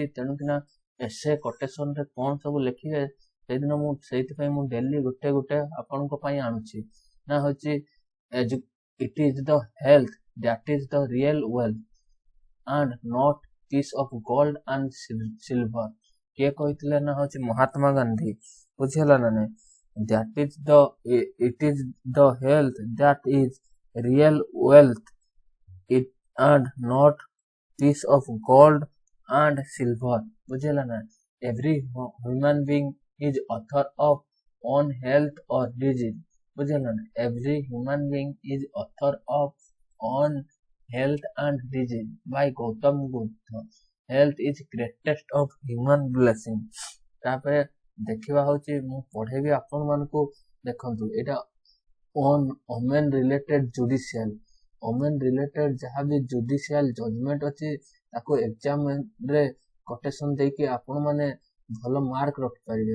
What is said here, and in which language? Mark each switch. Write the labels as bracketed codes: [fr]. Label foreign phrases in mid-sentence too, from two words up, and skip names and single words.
[or] ତେଣୁକିନା [en] essay quotation [or] ରେ କଣ ସବୁ ଲେଖିବେ, ସେଇଥିପାଇଁ ମୁଁ ଡେଲି ଗୋଟେ ଗୋଟେ ଆପଣଙ୍କ ପାଇଁ ଆଣୁଛି। ନା ହଉଛି [en] it is the health that is the real wealth and not piece of gold and silver. [or] କିଏ କହିଥିଲେ? ନା ହଉଛି ମହାତ୍ମା ଗାନ୍ଧୀ। ବୁଝିହେଲା ନା ନାଇଁ? [en] it is the health that is real wealth and not piece of gold and silver। [or] ବୁଝିହେଲା ନା? [en] Every human being is author of own health or disease। [or] ବୁଝିହେଲା ନା? [en] Every human being is author of own health and disease by ଗୌତମ ବୁଦ୍ଧ। Health is greatest of human blessing। [or] ତାପରେ ଦେଖିବା ହଉଛି, ମୁଁ ପଢେଇବି ଆପଣ ମାନଙ୍କୁ। ଦେଖନ୍ତୁ, ଏଇଟା [en] women related judicial. women related [or] ଯାହାବି [en] judicial judgement [or] ଅଛି, ତାକୁ ଏକ୍ଜାମ ରେ କୋଟେସନ ଦେଇକି ଆପଣ ମାନେ ଭଲ ମାର୍କ ରଖିପାରିବେ।